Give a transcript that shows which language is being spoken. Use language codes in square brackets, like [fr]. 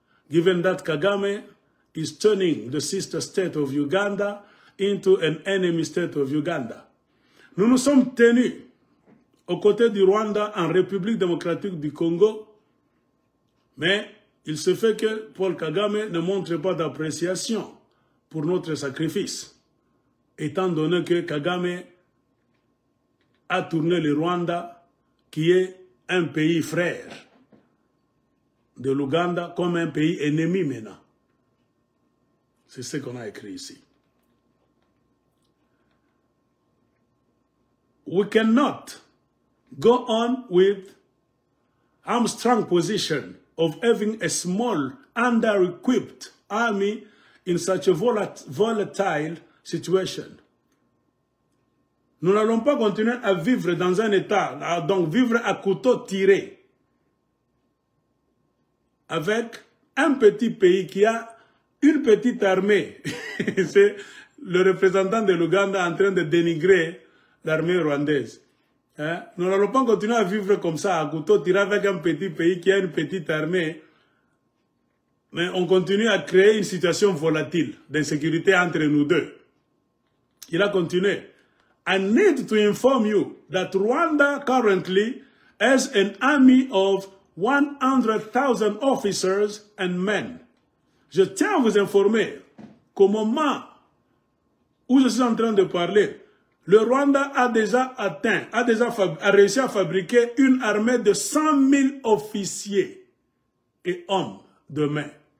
[en] Given that Kagame is turning the sister state of Uganda into an enemy state of Uganda. [fr] Nous nous sommes tenus aux côtés du Rwanda en République démocratique du Congo, mais il se fait que Paul Kagame ne montre pas d'appréciation pour notre sacrifice, étant donné que Kagame a tourné le Rwanda, qui est un pays frère de l'Ouganda, comme un pays ennemi maintenant. C'est ce qu'on a écrit ici. [en] We cannot go on with Armstrong's position of having a small, under-equipped army in such a volatile situation. [fr] Nous n'allons pas continuer à vivre dans un état, donc vivre à couteau tiré, avec un petit pays qui a une petite armée. C'est le représentant de l'Ouganda en train de dénigrer l'armée rwandaise. Hein? Nous n'allons pas continuer à vivre comme ça, à couteau tiré avec un petit pays qui a une petite armée. Mais on continue à créer une situation volatile d'insécurité entre nous deux. Il a continué. [en] I need to inform you that Rwanda currently has an army of 100,000 officers and men. [fr] Je tiens à vous informer qu'au moment où je suis en train de parler, le Rwanda a déjà réussi à fabriquer une armée de 100 000 officiers et hommes de main.